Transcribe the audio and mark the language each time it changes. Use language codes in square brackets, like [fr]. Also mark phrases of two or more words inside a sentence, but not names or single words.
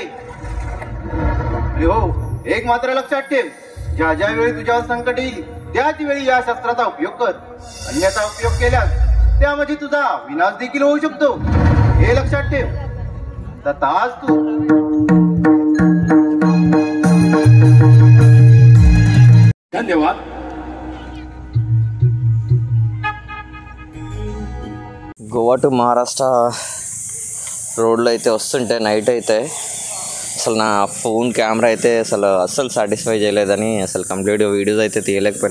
[mr] हो, एक मात्र लक्षात ठेव, ज्या ज्या वेळी तुझ्यावर संकट येईल त्याच वेळी या शस्त्राचा उपयोग कर. अन्यथा उपयोग केल्यास त्यामध्ये तुझा विनाश देखील होऊ शकतो, हे लक्षात ठेव. तथाच तू. धन्यवाद. [te] గోవా టు మహారాష్ట్ర రోడ్లో అయితే వస్తుంటే నైట్ అయితే అసలు నా ఫోన్ కెమెరా అయితే అస్సలు సాటిస్ఫై చేయలేదని అసలు కంప్లీట్గా వీడియోస్ అయితే తీయలేకపోయినా.